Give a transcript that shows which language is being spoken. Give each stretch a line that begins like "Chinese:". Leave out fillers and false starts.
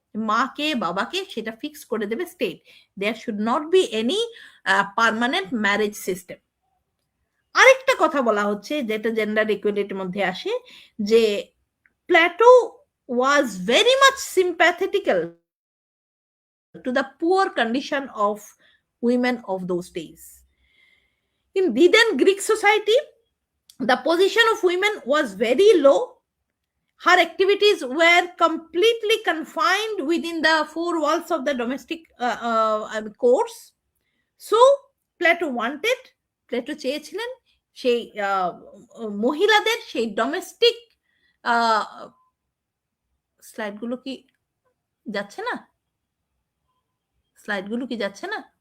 Bangla: মাকে বাবাকে সেটা ফিক্স করে দেবে state.
English: There should not be any permanent marriage system.
Bangla: আরেকটা কথা বলা হচ্ছে যেটা জেন্ডার ইকুয়ালিটির মধ্যে আসে, যে Plato
English: Was very much sympathetical to the poor condition of women of those days. In then Greek society, the position of women was very low. Her activities were completely confined within the four walls of the domestic course. So Plato wanted,
Bangla: Plato চেয়েছিলেন সেই মহিলাদের সেই domestic, স্লাইডগুলো কি যাচ্ছে না? স্লাইডগুলো কি যাচ্ছে না?